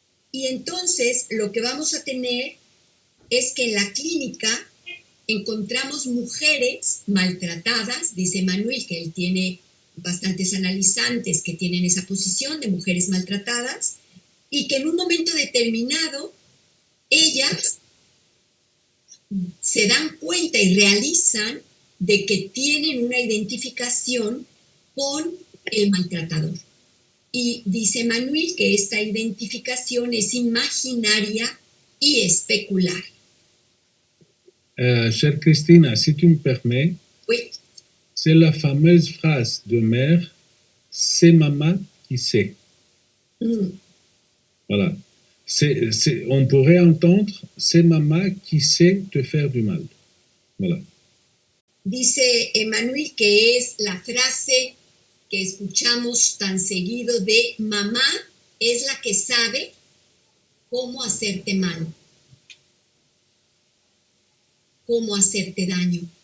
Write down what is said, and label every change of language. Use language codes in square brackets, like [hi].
[es] Y entonces lo que vamos a tener es que en la clínica encontramos mujeres maltratadas, dice Manuel, que él tiene bastantes analizantes que tienen esa posición de mujeres maltratadas, y que en un momento determinado ellas se dan cuenta y realizan de que tienen una identificación con el maltratador. Y dice Manuel que esta identificación es imaginaria y especular. [fr] Chère Christine, si tu me permets, Oui. c'est la fameuse phrase de mère, c'est maman qui sait. Voilà. On pourrait entendre, c'est maman qui sait te faire du mal. Voilà. [es] Dice Emmanuel que es la frase que escuchamos tan seguido de mamá es la que sabe cómo hacerte mal, cómo hacerte daño.